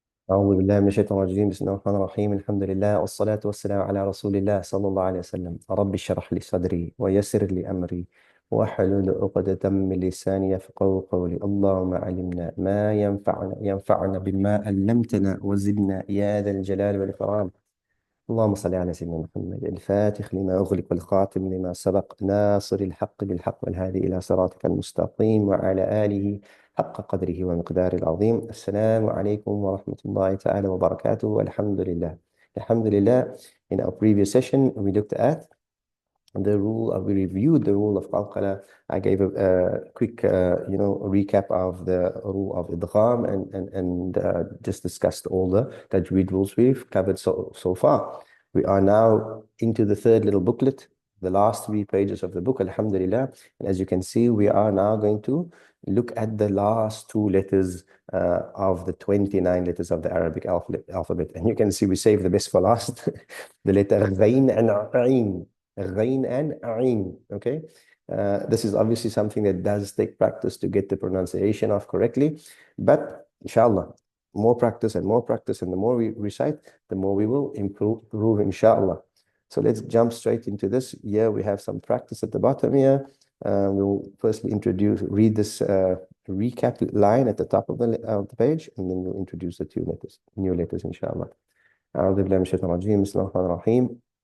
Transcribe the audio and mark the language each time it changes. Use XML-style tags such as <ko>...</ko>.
<ar>أعوذ بالله من الشيطان الرجيم بسم الله الرحمن الرحيم الحمد لله والصلاة والسلام على رسول الله صلى الله عليه وسلم رب اشرح لي صدري ويسر لي أمري واحلل عقدة من لساني يفقهوا قولي اللهم علمنا ما ينفعنا بما علمتنا وزدنا يا ذا الجلال والإكرام. اللهم صل على سيدنا محمد الفاتح لما أغلق والخاتم لما سبق ناصر الحق بالحق والهادي إلى صراطك المستقيم وعلى آله حق قدره ومقداره العظيم. السلام عليكم ورحمة الله تعالى وبركاته. الحمد لله. الحمد لله.</ar> <en>In our previous session, we looked at we reviewed the rule of qalqala. I gave a quick, recap of the rule of idgham and just discussed all the tajweed rules we've covered so far. We are now into the third little booklet, the last 3 pages of the book, alhamdulillah. And as you can see, we are now going to look at the last 2 letters of the 29 letters of the Arabic alphabet. And you can see we saved the best for last, the letter ghayn and ayn. Ghayn and ayn. Okay, this is obviously something that does take practice to get the pronunciation of correctly, but inshallah, more practice and more practice, and the more we recite, the more we will improve inshallah. So let's jump straight into this. Here we have some practice at the bottom here. We'll firstly read this recap line at the top of the page, and then we'll introduce the new letters inshallah.</en> <ar>أعوذ بالله من الشيطان الرجيم بسم الله الرحمن الرحيم.</ar>